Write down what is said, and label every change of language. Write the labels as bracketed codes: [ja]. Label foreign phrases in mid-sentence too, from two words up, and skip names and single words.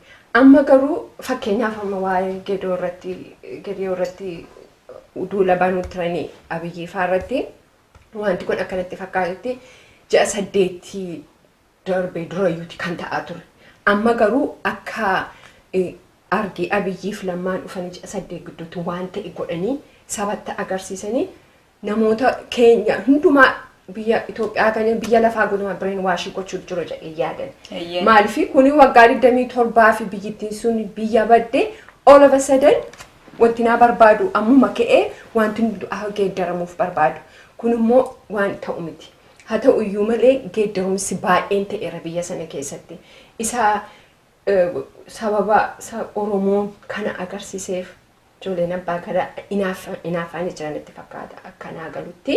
[om] Amma garuu fakkeenyaaf amma waa'ee Geediyoo irratti duula banuu turanii Abiyyii fa'aa irratti wanti kun akkanatti fakkaatutti ji'a 8 darbee durayyuuti kan ta'aa ture. Amma garuu akka argii Abiyyiif Lammaan dhufanii ji'a 8 gidduutti waan ta'e godhanii sabatti agarsiisanii namoota keenya hundumaa biyya Itoophiyaa kan biyya lafaa guduma [en] brain wash [om] gochuu jiru jedhee yaadan. Eeyyee. Maaliif kuni waggaa 27 fi biyyittiin sun biyya badde [en] all of a sudden [om] wanti naa barbaadu ammuma ka'ee wanti geeddaramuuf barbaadu. Kun immoo waan ta'u miti. Haa ta'u iyyuu malee geeddarumsi baay'een ta'eera biyya sana keessatti. Isa sababa Oromoon kana agarsiiseef ijoolleen abbaa gadaa inaafaan jiranitti fakkaata akkanaa galutti.